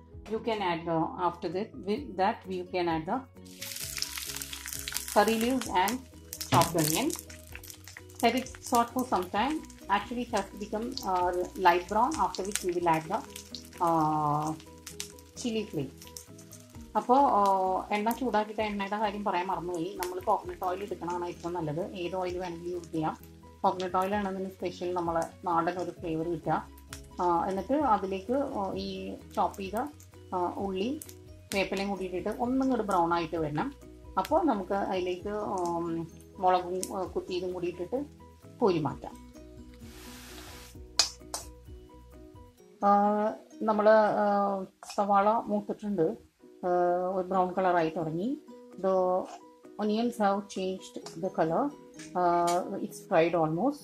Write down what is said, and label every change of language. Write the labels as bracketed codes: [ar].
[en] You can add after that, with that you can add the curry leaves and chopped onion. Let it salt for some time. Actually, it has to become light brown, after which we will add the chili flakes. [ml] അപ്പോൾ എണ്ണ ചൂടാക്കിയിട്ട് എണ്ണയുടെ കാര്യം പറയാൻ മറന്നുപോയി. നമ്മൾ coconut oil എടുക്കണതാണ് ഏറ്റവും നല്ലത്. ഏത് ഓയിൽ വേണമെങ്കിലും യൂസ് ചെയ്യാം. കോക്കനട്ട് ഓയിലാണ് അതിന് സ്പെഷ്യൽ നമ്മളെ നാടൻ ഒരു ഫ്ലേവർ കിട്ടുക. എന്നിട്ട് അതിലേക്ക് ഈ ചോപ്പ് ചെയ്ത ഉള്ളി വേപ്പിലയും കൂട്ടിയിട്ടിട്ട് ഒന്നും കൂടി ബ്രൗൺ ആയിട്ട് വരണം. അപ്പോൾ നമുക്ക് അതിലേക്ക് മുളകും കുത്തിയതും കൂടി ഇട്ടിട്ട് കോരി മാറ്റാം. നമ്മൾ സവാള മൂത്തിട്ടുണ്ട്, ബ്രൗൺ കളറായി തുടങ്ങി. [en] The onions have changed the color. It's fried almost.